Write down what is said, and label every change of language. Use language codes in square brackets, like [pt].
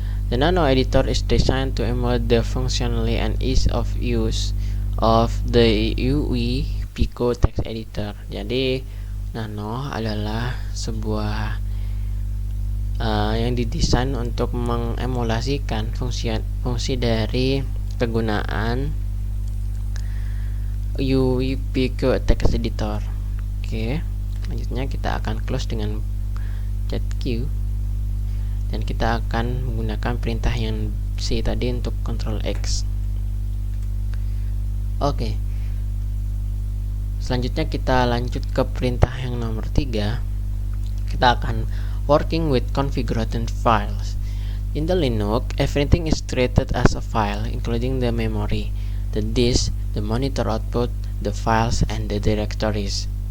[en] The Nano editor is designed to emulate the functionality and ease of use of the UE Pico text editor. [id] Jadi Nano adalah sebuah yang didesain untuk mengemulasikan fungsi dari kegunaan UE Pico text editor. Oke, selanjutnya kita akan close dengan ZQ dan kita akan menggunakan perintah yang C tadi untuk Ctrl X. Oke, selanjutnya kita lanjut ke perintah yang nomor 3. Kita akan [en] working with configured files. In the Linux, everything is treated as a file, including the memory, the disk, the monitor output, the files, and the directories.